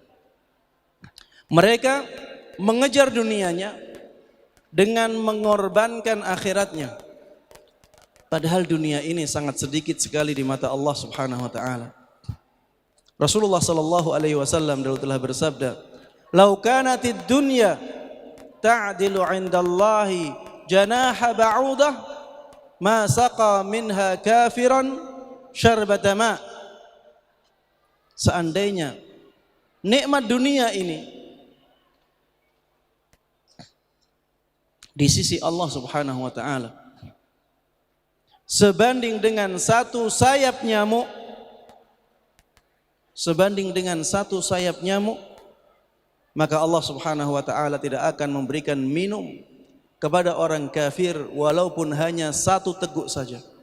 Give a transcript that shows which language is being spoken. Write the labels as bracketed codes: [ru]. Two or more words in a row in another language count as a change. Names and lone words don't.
[id] Mereka mengejar dunianya dengan mengorbankan akhiratnya. Padahal dunia ini sangat sedikit sekali di mata [ar] الله سبحانه وتعالى. [id] Rasulullah [ar] صلى الله عليه وسلم [id] dulu telah bersabda, [ar] "لو كانت الدنيا تعدل عند الله جناح بعوضة ما سقى منها كافرا شربة ماء." [id] Seandainya nikmat dunia ini di sisi [ar] الله سبحانه وتعالى [id] sebanding dengan satu sayap nyamuk, maka [ar] الله سبحانه وتعالى [id] tidak akan memberikan minum kepada orang kafir walaupun hanya satu teguk saja.